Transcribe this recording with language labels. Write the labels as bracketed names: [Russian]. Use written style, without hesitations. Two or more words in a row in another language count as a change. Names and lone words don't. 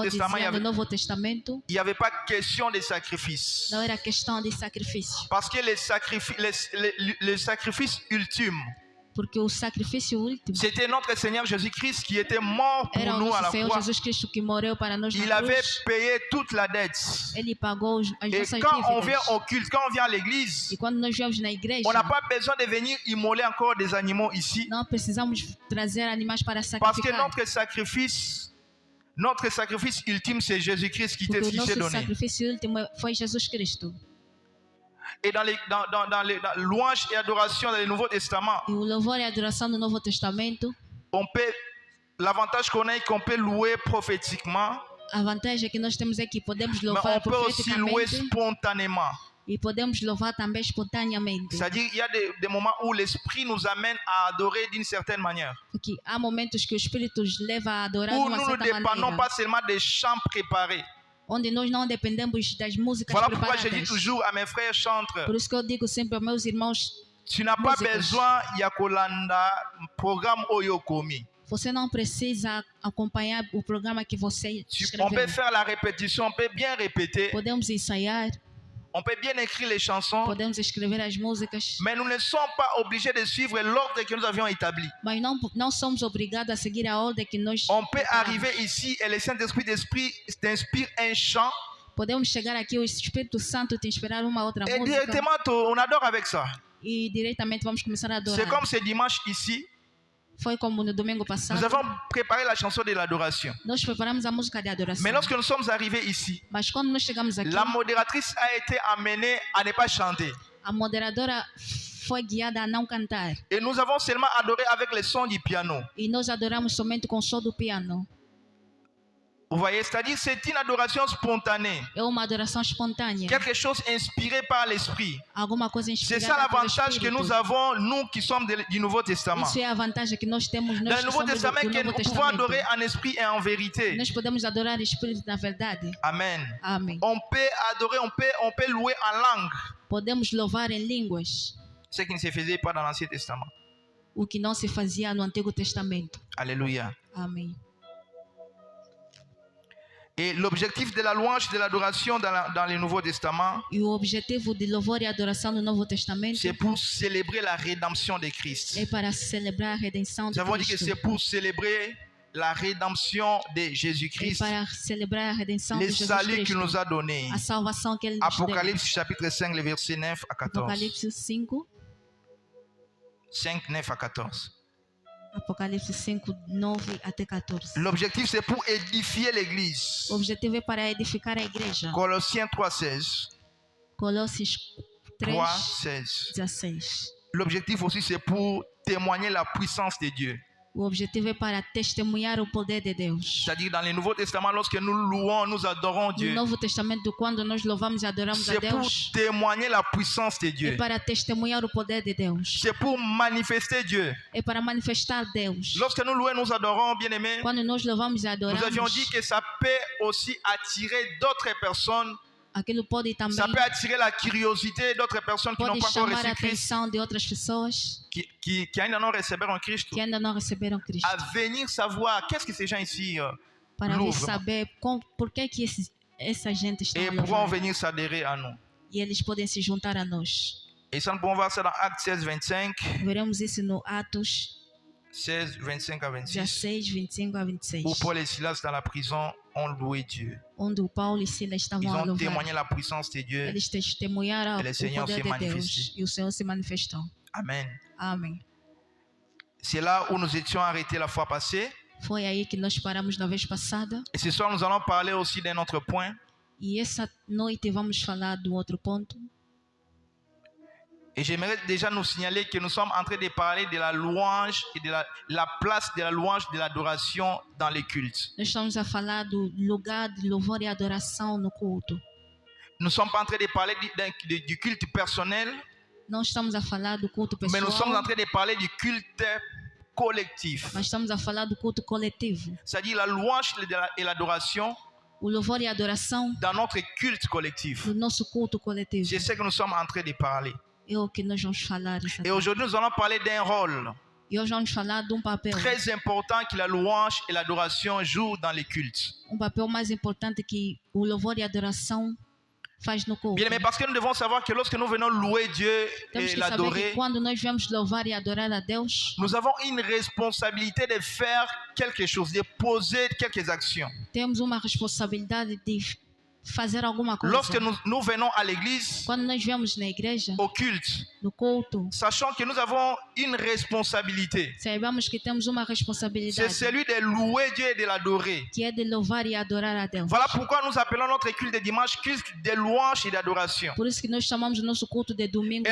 [Portuguese] Como eu [French] Testament, [Portuguese] dizia, no Novo Testamento [French] il n'y avait pas question de sacrifice. [Portuguese] não era questão de sacrifício, [French] Parce que le sacrifice ultime, [Portuguese] porque o sacrifício último [French] c'était notre Seigneur Jésus-Christ qui était mort pour [Portuguese] era o [French] nous à la [Portuguese] nosso Senhor [French] croix. [Portuguese] Jesus Cristo que morreu para nós [French] Il [Portuguese] na [French] avait [Portuguese] cruz. [French] payé toute la dette. [Portuguese] Ele pagou as [French] Et [Portuguese] nossas [French] quand on vient [Portuguese] dívidas. [French] au culte, quand on vient à l'église, [Portuguese] E quando nós viemos na igreja, [French] on n'a pas besoin de venir immoler encore des animaux ici. [Portuguese] não precisamos trazer animais para [French] Parce que [Portuguese] sacrificar. [French] notre sacrifice ultime, c'est Jésus-Christ qui [Portuguese] Porque o [French] s'est [Portuguese] nosso [French] donné. [Portuguese] sacrifício último foi Jesus Cristo. [French] Et dans louange et adoration dans le Nouveau Testament, [Portuguese] E o louvor e a adoração no Novo Testamento, [French] l'avantage qu'on a est qu'on peut louer prophétiquement, [Portuguese] a vantagem é que nós temos é que podemos [French] mais [Portuguese] louvar [French] on peut aussi louer [Portuguese] profeticamente [French] spontanément. [Portuguese] e podemos louvar também espontaneamente. [French] C'est-à-dire, il y a des moments où l'Esprit nous amène à adorer d'une certaine manière. [Portuguese] Porque há momentos que o Espírito nos leva a adorar de [French] Où [Portuguese] uma [French] nous ne [Portuguese] certa [French] dépendons [Portuguese] maneira, [French] pas seulement des chants préparés. [Portuguese] onde nós não dependemos das músicas [French] Voilà pourquoi je dis [Portuguese] preparadas. [French] toujours à mes frères chantres, [Portuguese] Por isso que eu digo sempre aos meus irmãos, [French] tu n'as pas [Portuguese] músicos. [Lingala] besoin ya kolanda programme oyokomi. [Portuguese] você não precisa acompanhar o programa que você [French] On peut [Portuguese] escreveu. [French] faire la répétition, on peut bien répéter, [Portuguese] Podemos ensaiar, [French] on peut bien écrire les chansons, [Portuguese] podemos escrever as músicas, [French] mais nous ne sommes pas obligés de suivre l'ordre que nous avions établi. [Portuguese] mas não somos obrigados a seguir a ordem que nós [French] On peut [Portuguese] preparamos. [French] arriver ici et le Saint-Esprit t'inspire un chant [Portuguese] Podemos chegar aqui, o Espírito Santo te inspirar uma outra [French] Et [Portuguese] música [French] directement, on adore avec ça. [Portuguese] e diretamente vamos começar a [French] C'est [Portuguese] adorar. [French] comme ce dimanche ici, [Portuguese] Foi como no domingo passado. [French] nous avons préparé la chanson de l'adoration. [Portuguese] Nós preparamos a música de adoração. [French] Mais lorsque nous sommes arrivés ici, [Portuguese] Mas quando nós chegamos aqui, [French] la modératrice a été amenée à ne pas chanter. [Portuguese] a moderadora foi guiada a não cantar. [French] Et nous avons seulement adoré avec le son du piano. [Portuguese] E nós adoramos somente com o som do piano. [French] Vous voyez, c'est-à-dire c'est une adoration spontanée. [Portuguese] É uma adoração espontânea. [French] Quelque chose inspiré par l'Esprit. [Portuguese] Alguma coisa [French] C'est [Portuguese] inspirada [French] ça [Portuguese] pelo [French] l'avantage que [Portuguese] Espírito. [French] nous avons, nous qui sommes du Nouveau Testament. [Portuguese] Isso é a vantagem que nós temos [French] Dans [Portuguese] nós [French] le [Portuguese] que [French] Nouveau [Portuguese] somos [French] Testament, [Portuguese] do [French] que [Portuguese] Novo [French] nous pouvons adorer [Portuguese] Testamento. [French] en esprit et en vérité. [Portuguese] Nós podemos adorar o Espírito na verdade. [French] Amen. [Portuguese] Amém. [French] On peut adorer, on peut louer en langue. [Portuguese] Podemos louvar em línguas, [French] Ce qui ne se faisait pas dans l'Ancien Testament. [Portuguese] o que não se fazia no Antigo Testamento. [French] Alléluia. [Portuguese] Amém. [French] Et l'objectif de la louange et de l'adoration dans le Nouveau Testament, [Portuguese] E o objetivo de louvor e adoração no Novo Testamento [French] c'est pour célébrer la rédemption de Christ. [Portuguese] é para celebrar a redenção [French] Nous [Portuguese] de [French] avons dit que [Portuguese] Cristo. [French] c'est pour célébrer la rédemption de [Portuguese] É [French] Jésus-Christ, [Portuguese] para celebrar a redenção [French] le [Portuguese] de Jesus [French] salut qu'il [Portuguese] Cristo. [French] nous a donné. [Portuguese] A salvação que Ele nos deu. [French] Apocalypse chapitre 5, le verset 9 à 14. [Portuguese] Apocalipse 5, [French] 5, 9 à 14. [Portuguese] Apocalipse 5, 9 até 14. [French] L'objectif, c'est pour édifier l'église. [Portuguese] O objetivo é para edificar a igreja. [French] Colossiens 3, 16. [Portuguese] Colossos 3, 3, 16. 16. [French] L'objectif aussi, c'est pour témoigner la puissance de Dieu. [Portuguese] O objetivo é para testemunhar o poder de Deus. [French] C'est-à-dire, dans le Nouveau Testament, lorsque nous louons, nous adorons [Portuguese] No [French] Dieu, [Portuguese] Novo Testamento, quando nós louvamos e adoramos a [French] c'est pour [Portuguese] Deus, [French] témoigner la puissance de [Portuguese] é [French] Dieu. [Portuguese] para testemunhar o poder de Deus. [French] C'est pour manifester Dieu. [Portuguese] É para manifestar Deus. [French] Lorsque nous louons, nous adorons, bien-aimés, [Portuguese] Quando nós louvamos e [French] nous avions [Portuguese] adoramos, [French] dit que ça peut aussi attirer d'autres personnes. [Portuguese] aquilo pode também [French] Ça peut attirer la curiosité d'autres personnes qui n'ont [Portuguese] pode [French] pas encore [Portuguese] chamar a [French] reçu Christ, [Portuguese] atenção de outras pessoas qui ainda não receberam Cristo, que ainda não receberam Cristo, [French] à venir savoir qu'est-ce que ces gens ici [Portuguese] para vir louvam saber por que essa gente está [French] et [Portuguese] a [French] pourront [Portuguese] louvar. [French] venir s'adhérer à nous. [Portuguese] E eles podem se juntar a nós. [French] Et ça, nous pouvons voir ça dans Actes 16, 25, [Portuguese] Veremos isso no Atos [French] 16, 25 à 26, [Portuguese] 16, 25 a 26, [French] où Paul et Silas dans la prison ont loué Dieu. [Portuguese] onde o Paulo e Silas [French] Ils [Portuguese] estavam a [French] ont [Portuguese] louvar. [French] témoigné la puissance de Dieu. [Portuguese] Eles testemunharam E o o Senhor poder se de Deus manifestou. e o Senhor se manifestou. [French] Amen. [Portuguese] Amém. [French] C'est là où nous étions arrêtés la fois passée. [Portuguese] Foi aí que nós paramos na vez passada. [French] Et ce soir, nous allons parler aussi d'un autre point. [Portuguese] E essa noite vamos falar do outro ponto. [French] Et j'aimerais déjà nous signaler que nous sommes en train de parler de la louange et de la place de la louange, de l'adoration dans les cultes. [Portuguese] Nós estamos a falar do lugar de louvor e adoração no culto. [French] Nous ne sommes pas en train de parler du culte personnel, [Portuguese] Não estamos a falar do culto [French] mais nous sommes en [Portuguese] pessoal, [French] train de parler du culte collectif. [Portuguese] mas estamos a falar do culto coletivo. [French] C'est-à-dire la louange et l'adoration [Portuguese] O louvor e a adoração [French] dans notre culte collectif. [Portuguese] do nosso culto coletivo. [French] C'est ce que nous sommes en train de parler. [Portuguese] É o que nós vamos falar essa [French] Et [Portuguese] tarde. [French] aujourd'hui, nous allons parler d'un rôle [Portuguese] E hoje vamos falar de papel. [French] très important que la louange et l'adoration jouent dans les cultes. [Portuguese] Papel mais importante que o louvor e a adoração faz no culto. [French] Bien, mais parce que nous devons savoir que lorsque nous venons louer Dieu [Portuguese] Temos [French] et [Portuguese] que saber [French] l'adorer, [Portuguese] que quando nós vamos louvar e adorar a Deus, [French] nous avons une responsabilité de faire quelque chose, de poser quelques actions. [Portuguese] temos uma responsabilidade de fazer alguma coisa. [French] Lorsque nous venons à l'église, [Portuguese] Quando nós vemos na igreja, [French] au culte, [Portuguese] no culto, [French] sachant que nous avons une responsabilité. [Portuguese] saibamos que temos uma [French] C'est [Portuguese] responsabilidade, [French] celui de louer Dieu et de l'adorer. [Portuguese] que é de louvar e adorar a Deus. [French] Voilà pourquoi nous appelons notre culte de dimanche culte de louange et d'adoration. [Portuguese] Por isso que nós chamamos o nosso culto de domingo